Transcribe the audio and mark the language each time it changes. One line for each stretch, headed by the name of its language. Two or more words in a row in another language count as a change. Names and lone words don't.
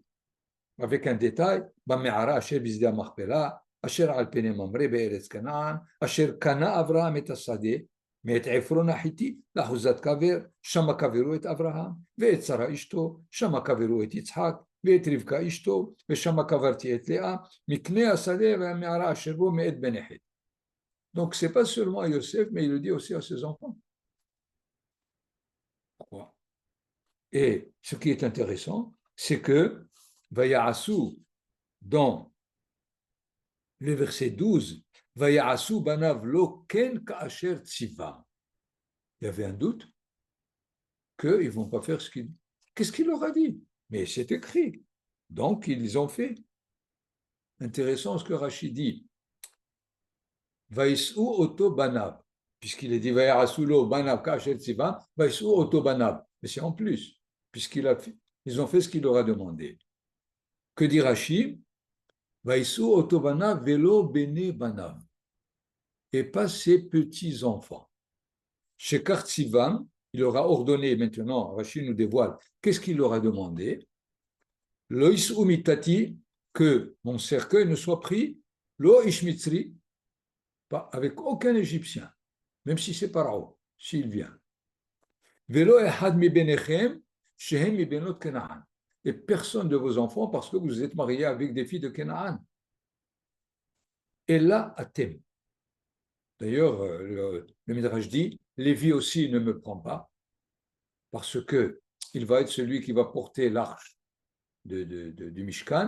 French: Avec un détail,
Hebrew: מערה אשר בשדה מכפלה אשר על פני ממרא בארץ כנען אשר קנה אברהם את השדה, מאת עפרון החיתי, לאחוזת קבר, שמה קברו את אברהם, ואת שרה אשתו, שמה קברו את יצחק, ואת רבקה אשתו, ושמה קברתי את לאה, מקנה השדה והמערה אשר בו מאת בן יחד.
French: Donc, ce n'est pas seulement à Yosef, mais il le dit aussi à ses enfants. Pourquoi? Et ce qui est intéressant, c'est que Vaya'asu, dans le verset 12,
Hebrew: ויעשו בניו לו כן כאשר צוה.
French: Il y avait un doute qu'ils ne vont pas faire ce qu'il... Qu'est-ce qu'il leur a dit? Mais c'est écrit. Donc, ils ont fait. Intéressant ce que Rachid dit.
Hebrew: וישאו אתו בניו.
French: Puisqu'il est dit
Hebrew: ויעשו לו בניו כאשר צוה, וישאו אתו בניו.
French: Mais c'est en plus, ils ont fait ce qu'il leur a demandé. Que dit Rachid?
Hebrew: וישאו אתו בניו ולא בני בניו.
French: Et pas ses petits-enfants.
Hebrew: כאשר צום,
French: il leur a ordonné, maintenant, Rachid nous dévoile, qu'est-ce qu'il leur a demandé?
Hebrew: לא ישא מטתי,
French: que mon cercueil ne soit pris,
Hebrew: לא איש מצרי,
French: pas avec aucun Égyptien, même si c'est Pharaon, s'il vient.
Hebrew: ולא אחד מבניכם שהם מבנות כנען.
French: Et personne de vos enfants, parce que vous êtes mariés avec des filles de Canaan. Et là, atem. D'ailleurs, le Midrash dit, Lévi aussi ne me prend pas, parce que il va être celui qui va porter l'arche du Mishkan.